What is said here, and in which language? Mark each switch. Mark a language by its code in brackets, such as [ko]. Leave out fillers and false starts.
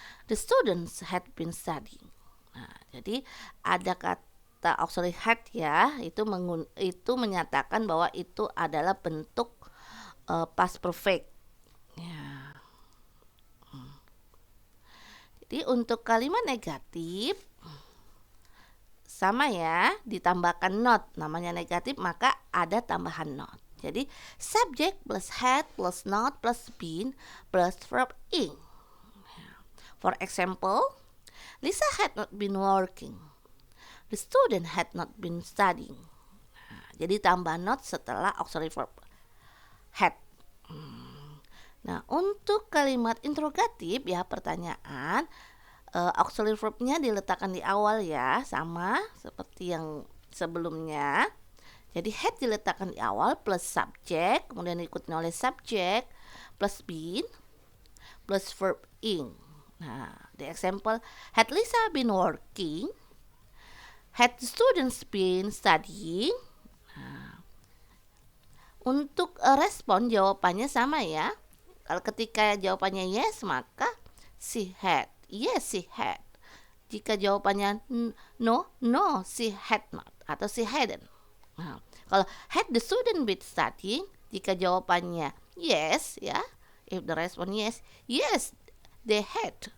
[en] The students had been studying. [id] Nah, jadi ada kata auxiliary had ya, itu menyatakan bahwa itu adalah bentuk past perfect. Ya. Jadi untuk kalimat negatif sama ya, ditambahkan not, namanya negatif maka ada tambahan not. [en] Jadi subject plus had plus not plus been plus verb ing. For example, Lisa had not been working. The student had not been studying. [id] Nah, jadi tambah not setelah auxiliary verb had. Nah, untuk kalimat interrogatif ya, pertanyaan, auxiliary verbnya diletakkan di awal ya, sama seperti yang sebelumnya. Jadi had diletakkan di awal [en] plus subject, kemudian diikuti oleh subject plus been plus verb ing. Nah, the example, had Lisa been working? Had the students been studying? [id] Nah, untuk respon jawabannya sama ya. Kalau ketika jawabannya [en] yes, [id] maka [en] she had. Yes, she had. [id] Jika jawabannya [en] no, no, she had not [id] atau [en] she hadn't. Nah, kalau had the student been studying, [id] jika jawabannya [en] yes ya, if the response yes, yes they had.